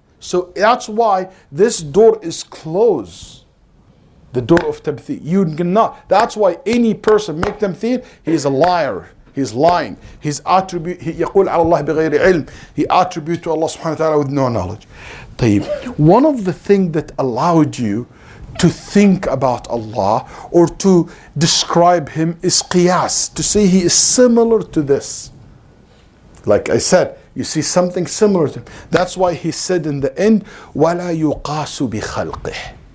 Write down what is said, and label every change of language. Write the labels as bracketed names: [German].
[English] So that's why this door is closed. The door of tamthil. You cannot. That's why any person make tamthil, he is a liar. He's lying. His attribute, [Arabic] يقول على الله بغير علم. [English] He attribute to Allah subhanahu wa ta'ala with no knowledge. طيب. One of the things that allowed you to think about Allah or to describe Him is qiyas. To say He is similar to this. Like I said, you see something similar to Him. That's why He said in the end, [Arabic] وَلَا يُقَاسُ بِخَلْقِهِ.